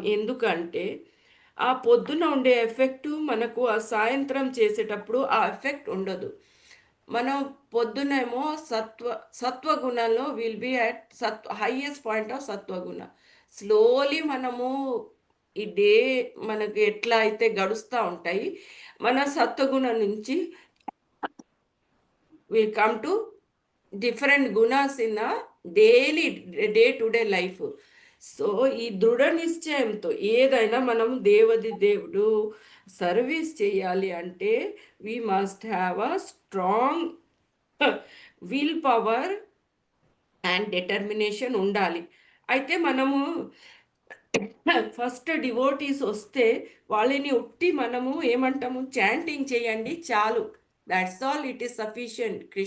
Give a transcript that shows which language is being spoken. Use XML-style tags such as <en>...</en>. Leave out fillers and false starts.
<te>ఎందుకంటే ఆ పొద్దున ఉండే ఎఫెక్టు మనకు ఆ సాయంత్రం చేసేటప్పుడు ఆ ఎఫెక్ట్ ఉండదు. మనం పొద్దునేమో సత్వగుణంలో</te> <en>Will be at highest point of సత్వగుణ. Slowly మనము</en> <te>ఈ డే మనకు ఎట్లా అయితే గడుస్తూ ఉంటాయి, మన సత్వగుణం నుంచి</te> <en>we come to different gunas in a daily day to day life.</en> <te>So ఈ దృఢ నిశ్చయంతో ఏదైనా మనం దేవుడు సర్వీస్ చేయాలి అంటే</te> <en>we must have a strong will power and determination</en> <te>ఉండాలి. అయితే మనము ఫస్ట్ డివోటీస్ వస్తే వాళ్ళని ఉట్టి మనము ఏమంటాము, చాంటింగ్ చేయండి చాలు,</te> <en>That's all, it is sufficient.</en>